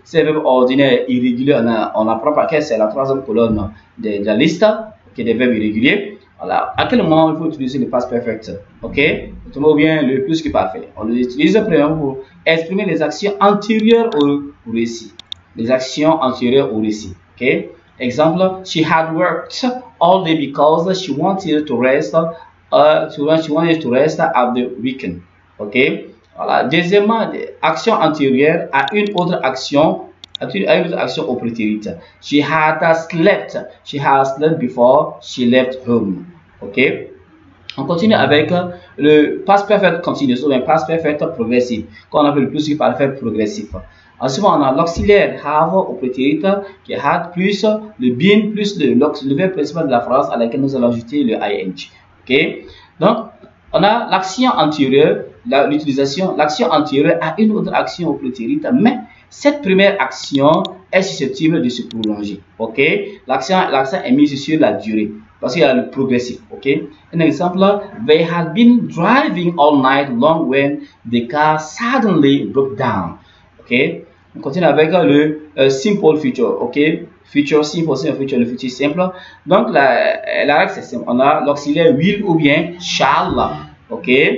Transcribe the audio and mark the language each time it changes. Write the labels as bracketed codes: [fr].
[fr] C'est un verbe ordinaire irrégulier, on apprend par quelle c'est la troisième colonne de la liste, okay, des verbes irréguliers. Voilà, à quel moment il faut utiliser le past perfect? Ok, ou bien le plus que parfait. On l'utilise premièrement pour exprimer les actions antérieures au récit. Les actions antérieures au récit. Ok. [en] Example, she had worked all day because she wanted to rest. She wanted to rest at the weekend. Ok. Voilà. [fr] Deuxièmement, action antérieure à une autre action, au prétérit. [en] She had slept. She had slept before she left home. Ok. [fr] On continue avec le past perfect continuous ou bien past perfect progressif, qu'on appelle le plus que parfait progressif. Ensuite, on a l'auxiliaire have au prétérit qui est had plus le been plus le verbe principal de la phrase à laquelle nous allons ajouter le ing. Ok. Donc, on a l'action antérieure, l'action antérieure à une autre action au prétérit, mais cette première action est susceptible de se prolonger. Ok. L'accent est mis sur la durée. Parce qu'il y a le progressif, ok. Un exemple, [en] they had been driving all night long when the car suddenly broke down, ok. [fr] On continue avec le simple future, ok. Future simple, c'est un future, le futur simple. Donc la règle c'est simple, on a l'auxiliaire will ou bien shall, ok.